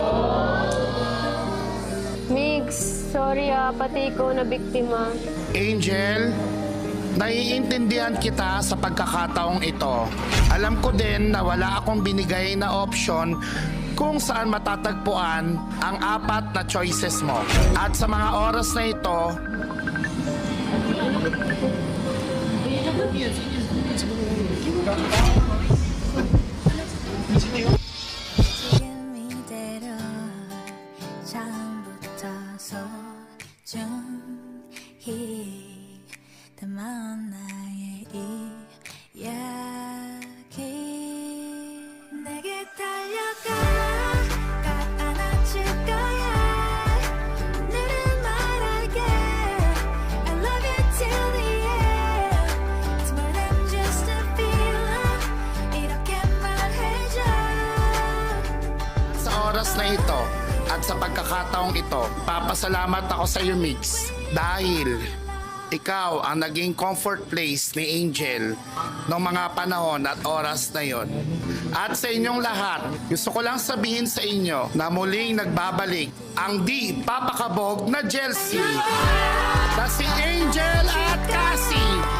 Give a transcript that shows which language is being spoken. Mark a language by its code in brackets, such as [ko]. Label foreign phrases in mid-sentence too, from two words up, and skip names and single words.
[tl] Migs, sorry pati ikaw na biktima. Angel, naiintindihan kita sa pagkakataong ito. Alam ko din na wala akong binigay na option kung saan matatagpuan ang apat na choices mo. At sa mga oras na ito, [ko] 지금이대로 처음부터 소중히 담아온 나의 이야기 내게 달려가 안아줄 거야 오늘은 말할게 [en] I love you till the end It's more than just a feeling [ko] 이렇게 말해줘 [tl] sa oras na ito at sa pagkakataong ito, papasalamat ako sa iyo, Mix, dahil ikaw ang naging [en] comfort place [tl] ni Angel noong mga panahon at oras na yon. At sa inyong lahat, gusto ko lang sabihin sa inyo na muling nagbabalik ang di papakabog na Chelsea na si Angel at Cassie.